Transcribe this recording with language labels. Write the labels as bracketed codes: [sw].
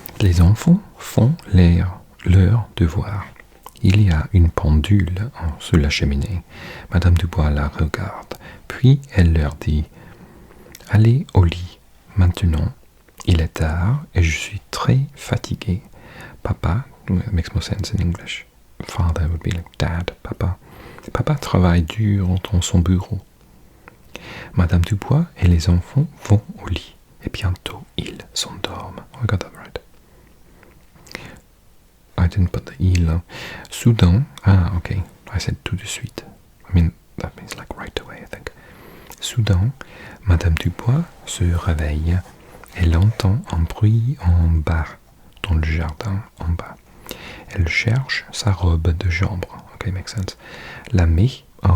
[fr] Les enfants font leurs devoirs. Il y a une pendule sous la cheminée. Madame Dubois la regarde, puis elle leur dit « Allez au lit, maintenant. Il est tard et je suis très fatiguée. [en] Papa, it makes more sense in English. Father would be like Dad, Papa. [fr] Papa travaille dur dans son bureau. Madame Dubois et les enfants vont au lit et bientôt ils s'endorment. [en] Oh, I got that right. I didn't put the il. Soudain, okay, I said [fr] tout de suite. [en] I mean, that means like right away, I think. [fr] Soudain, Madame Dubois se réveille. Elle entend un bruit en bas, dans le jardin en bas. Elle cherche sa robe de chambre. [en] Okay, makes sense. [fr] La mettre.